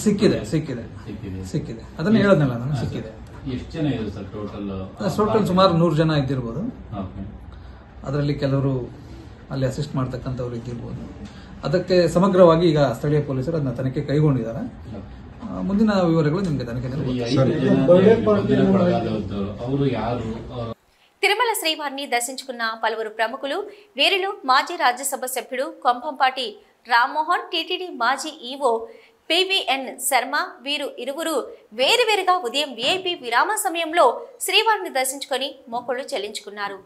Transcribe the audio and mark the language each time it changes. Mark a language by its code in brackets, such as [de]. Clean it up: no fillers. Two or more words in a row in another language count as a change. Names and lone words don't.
[kn] ಸಿಕ್ಕಿದೆ ಅದನ್ನ ಹೇಳೋದಲ್ಲ ನಾನು. ಸಿಕ್ಕಿದೆ. ಎಷ್ಟು ಜನ ಇದೆ ಸರ್ ಟೋಟಲ್? ಸುಮಾರು 100 ಜನ ಇದ್ದಿರ್ಬೋದು. ಅದರಲ್ಲಿ ಕೆಲವರು ಅಲ್ಲಿ ಅಸಿಸ್ಟ್ ಮಾಡ್ತಕ್ಕಂಥವ್ರು ಇದ್ದಿರ್ಬೋದು. ಅದಕ್ಕೆ ಸಮಗ್ರವಾಗಿ ಈಗ ಸ್ಥಳೀಯ ಪೊಲೀಸರು ಅದನ್ನ ತನಿಖೆ ಕೈಗೊಂಡಿದ್ದಾರೆ. ಮುಂದಿನ ವಿವರಗಳು ನಿಮಗೆ ತನಿಖೆಯಲ್ಲಿ. [te] తిరుమల శ్రీవారిని దర్శించుకున్న పలువురు ప్రముఖులు. వీరిలో మాజీ రాజ్యసభ సభ్యుడు కొంపంపాటి రామ్మోహన్, టీటీడీ మాజీ ఈవో పివిఎన్ శర్మ వీరు ఇరువురు వేరువేరుగా ఉదయం విఐపి విరామ సమయంలో శ్రీవారిని దర్శించుకొని మొక్కులు చెల్లించుకున్నారు.